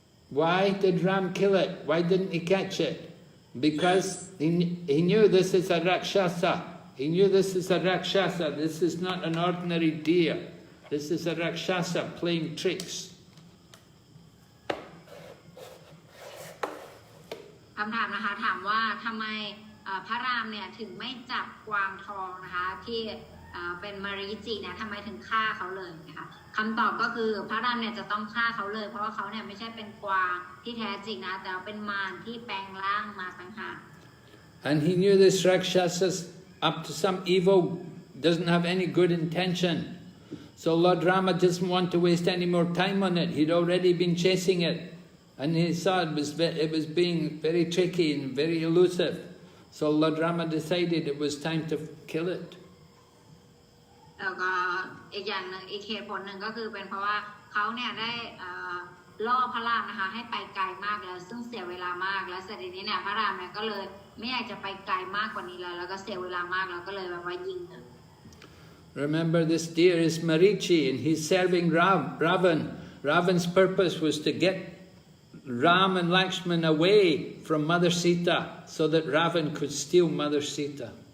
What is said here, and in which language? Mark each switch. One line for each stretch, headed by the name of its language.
English: Why did Ram kill it? Why didn't he catch it? Because he knew this is a Rakshasa. He knew this is a Rakshasa. This is not an ordinary deer. This is a Rakshasa playing tricks.
Thai: คำถามนะคะถามว่าทำไมพระรามเนี่ยถึงไม่จับกวางทองนะคะที่เป็นมารีจิเนี่ยทำไมถึงฆ่าเขาเลยนะคะคำตอบก็คือพระรามเนี่ยจะต้องฆ่าเขาเลยเพราะว่าเขาเนี่ยไม่ใช่เป็นกวางที่แท้จริงนะแต่เป็นมารที่แปลงร่างมาต่างหาก
English: And he knew this Rakshasa up to some evil, doesn't have any good intention. So Lord Rama doesn't want to waste any more time on it. He'd already been chasing it. And he saw it was being very tricky and very elusive. So Lord Rama decided it was time to kill it.
Thai: แล้วก็อีกอย่างหนึ่งอีกเหตุผลหนึ่งก็คือเป็นเพราะว่าเขาเนี่ยได้ล่อพระรามนะคะให้ไปไกลมากแล้วซึ่งเสียเวลามากแล้วเสร็จทีนี้เนี่ยพระรามเนี่ยก็เลยไม่อยากจะไปไกลมากกว่านี้แล้วก็เสียเวลามากแล้วก็เลยแบบว่ายิง
English: Remember, this deer is Marichi and he's serving Ravan. Ravan's purpose was to get Ram and Lakshman away from Mother Sita so that Ravan could steal Mother Sita.